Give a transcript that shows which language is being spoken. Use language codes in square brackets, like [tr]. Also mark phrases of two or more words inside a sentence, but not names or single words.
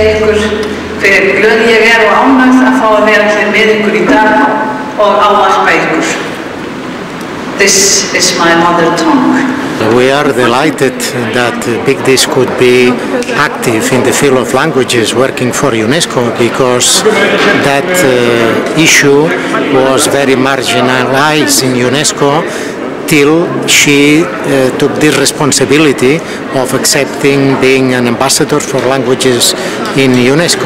[is] ykkur fyrir glöð ég og ánægð að fá að vera hér með ykkur í dag og ávarpa ykkur. [en] This is my mother tongue. We are delighted that Big Dish could be active in the field of languages working for UNESCO because that issue was very marginalized in UNESCO till she took the responsibility of accepting being an ambassador for languages in UNESCO.